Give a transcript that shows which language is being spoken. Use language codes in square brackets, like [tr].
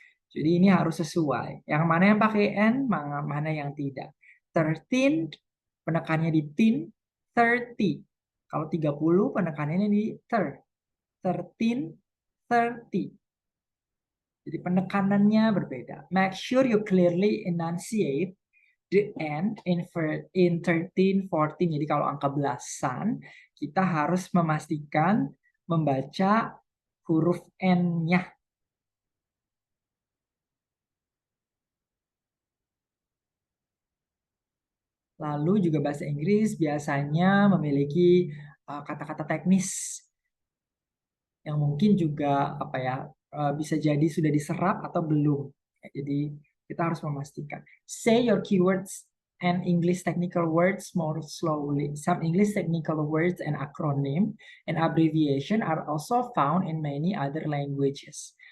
[id] Jadi ini harus sesuai. Yang mana yang pakai N, mana yang tidak. 13 penekannya di tin, 30. Kalau 30 penekanannya di 13, 30. Jadi penekanannya berbeda. [en] Make sure you clearly enunciate the N in 13, 14. [id] Jadi kalau angka belasan, kita harus memastikan membaca huruf N-nya. Lalu juga bahasa Inggris biasanya memiliki kata-kata teknis yang mungkin juga apa ya bisa jadi sudah diserap atau belum. Ya, jadi kita harus memastikan. [en] Say your keywords and English technical words more slowly. Some English technical words and acronym and abbreviation are also found in many other languages.